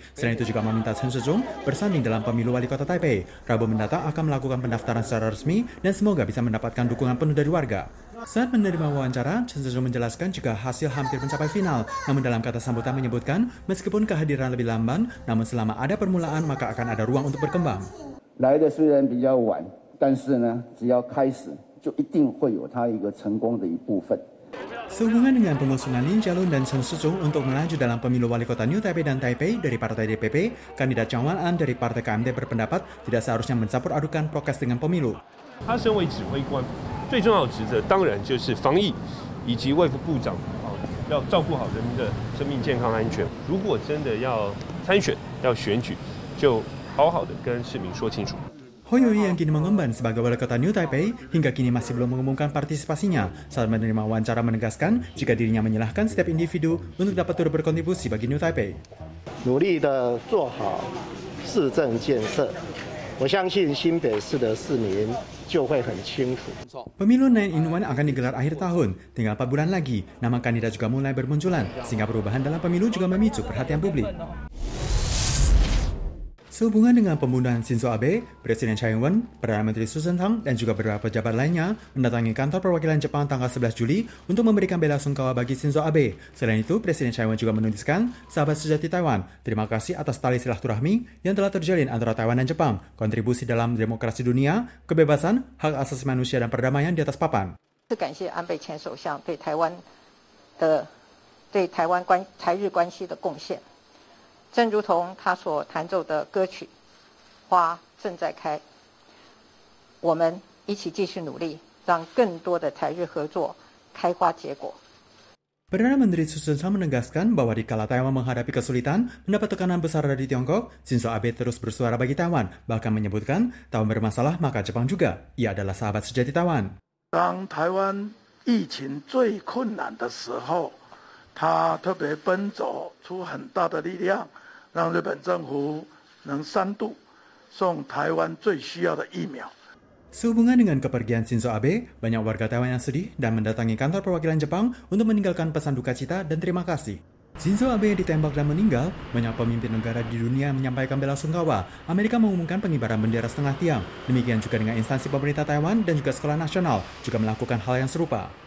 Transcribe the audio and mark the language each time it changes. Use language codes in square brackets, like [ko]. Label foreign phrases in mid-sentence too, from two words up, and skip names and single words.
[id] Selain itu juga meminta Chen Shizhong bersanding dalam pemilu wali kota Taipei. Rabu mendatang akan melakukan pendaftaran secara resmi dan semoga bisa mendapatkan dukungan penuh dari warga. Saat menerima wawancara, Chen Shizhong menjelaskan jika hasil hampir mencapai final, namun dalam kata sambutan menyebutkan meskipun kehadiran lebih lamban, namun selama ada permulaan maka akan ada ruang untuk berkembang. [zh] 来的虽然比较晚，但是呢，只要开始，就一定会有它一个成功的一部分。 [id] Sehubungan dengan pengusungan Lin Jialong dan Chen Shizhong untuk melaju dalam pemilu wali kota New Taipei dan Taipei dari partai DPP, kandidat Zhang Wan'an dari partai KMT berpendapat tidak seharusnya mencampur adukan prokes dengan pemilu. [zh] 他身为指挥官，最重要的职责当然就是防疫，以及卫福部长要照顾好人民的生命健康安全。如果真的要参选、要选举，就好好的跟市民说清楚。 [id] Hoyoi yang kini mengemban sebagai wali kota New Taipei hingga kini masih belum mengumumkan partisipasinya. Saat menerima wawancara menegaskan jika dirinya menyalahkan setiap individu untuk dapat turut berkontribusi bagi New Taipei. [zh] 努力的做好市政建设，我相信新北市的市民就会很清楚。 [id] Pemilu 9-in-1 akan digelar akhir tahun, tinggal 4 bulan lagi. Nama kandidat juga mulai bermunculan, sehingga perubahan dalam pemilu juga memicu perhatian publik. Sehubungan dengan pembunuhan Shinzo Abe, Presiden Tsai Ing-wen, Perdana Menteri Su Tseng-tang, dan juga beberapa pejabat lainnya mendatangi kantor perwakilan Jepang tanggal 11 Juli untuk memberikan bela sungkawa bagi Shinzo Abe. Selain itu, Presiden Tsai Ing-wen juga menuliskan, sahabat sejati Taiwan, terima kasih atas tali silaturahmi yang telah terjalin antara Taiwan dan Jepang, kontribusi dalam demokrasi dunia, kebebasan, hak asasi manusia dan perdamaian di atas papan. [zh] 感谢安倍前首相对台湾台日关系的贡献。正如同他所弹奏的歌曲《花正在开》，我们一起继续努力，让更多的台日合作开花结果。 [id] Perdana Menteri Su Tseng menegaskan bahwa di kala Taiwan menghadapi kesulitan mendapat tekanan besar dari Tiongkok, Shinzo Abe terus bersuara bagi Taiwan, bahkan menyebutkan Taiwan bermasalah maka Jepang juga. Ia adalah sahabat sejati Taiwan. [zh] 当台湾疫情最困难的时候，他特别奔走出很大的力量，让日本政府能3度送台湾最需要的疫苗。 [id] Sehubungan dengan kepergian Shinzo Abe, banyak warga Taiwan yang sedih dan mendatangi kantor perwakilan Jepang untuk meninggalkan pesan duka cita dan terima kasih. Shinzo Abe yang ditembak dan meninggal, banyak pemimpin negara di dunia menyampaikan bela sungkawa. Amerika mengumumkan pengibaran bendera setengah tiang. Demikian juga dengan instansi pemerintah Taiwan dan juga sekolah nasional juga melakukan hal yang serupa.